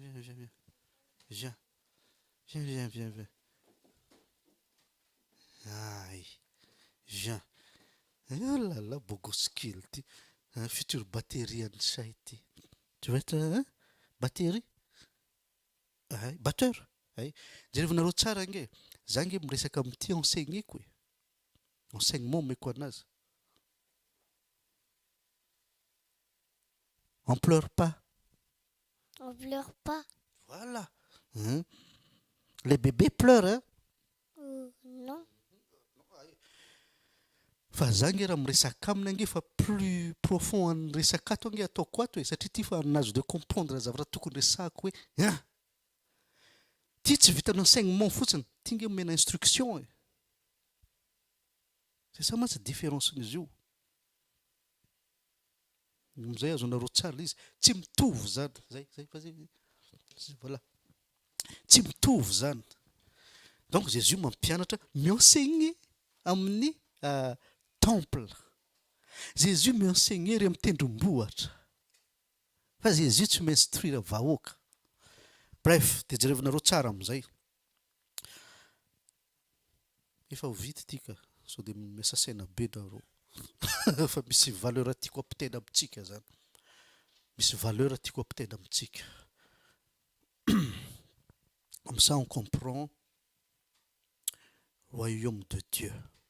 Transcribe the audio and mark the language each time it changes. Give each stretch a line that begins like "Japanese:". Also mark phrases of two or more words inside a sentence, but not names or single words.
French: Aïe, viens. Oh là là, Bogoskill, un futur batterie en site. Tu vas être batterie? Batteur?
Malagasy: Jerevanareo tsara nge. Zange miresaka amin'ity enseigner-ko e. Enseignement meko anazy.
French: On pleure pas. On pleure pas. Voilà. Les bébés pleurent, hein? Non.
Malagasy: Fa zange raha miresaka aminy ange fa
French: plus profond
Malagasy: any resaka ato ange ataoko ato e. Satria ty fa nazo
French: de comprendre
Malagasy: zavatra tokony resako hoe ty tsy vitan'ny enseignement fotsiny, ty nge mena instruction e.
French: C'est ça mantsy différence
Malagasy: n'izy io. Amizay azonareo tsara izy tsy mitovy zany. Zay voilà. Tsy mitovy zany. Donc Jésus mampianatra mi-enseigner amin'ny temple. Jésus mi-enseigner ry amin'ny tendrombohatra. Fa Jésus tsy mi-instruire vahoaka. Bref, de jerevanareo tsara amizay. Efa ho vity ty ka, sao de miasa saina be nareo. Fa misy valeur tiako ampitaina amintsika zany. Misy valeur tiako ampitaina amintsika.
French: Comme ça on comprend le royaume de Dieu.